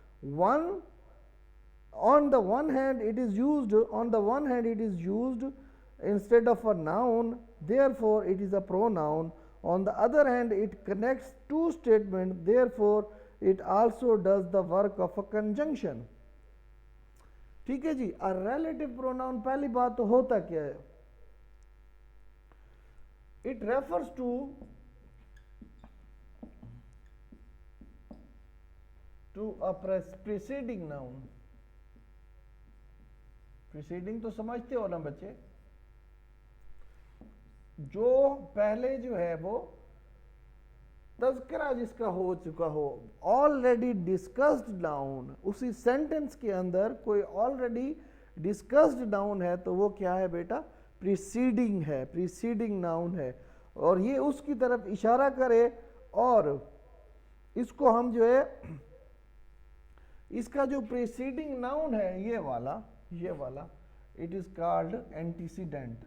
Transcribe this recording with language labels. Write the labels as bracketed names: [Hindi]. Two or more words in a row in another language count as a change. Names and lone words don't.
[English] On the one hand it is used instead of a noun, therefore it is a pronoun. On the other hand it connects two statements, therefore it also does the work of a conjunction. [Hindi] ठीक है जी, [English] a relative pronoun [Hindi] पहली बात तो होता क्या है, [English] it refers to a preceding noun. [Hindi] preceding तो समझते हो ना बच्चे, जो पहले जो है वो तज़किरा जिसका हो चुका हो, [English] already discussed noun, [Hindi] उसी सेंटेंस के अंदर कोई [English] already discussed noun [Hindi] है तो वो क्या है बेटा, प्रीसीडिंग है, [English] preceding noun [Hindi] है और ये उसकी तरफ इशारा करे और इसको हम जो है इसका जो [English] preceding noun [Hindi] है ये वाला [English] it is called antecedent.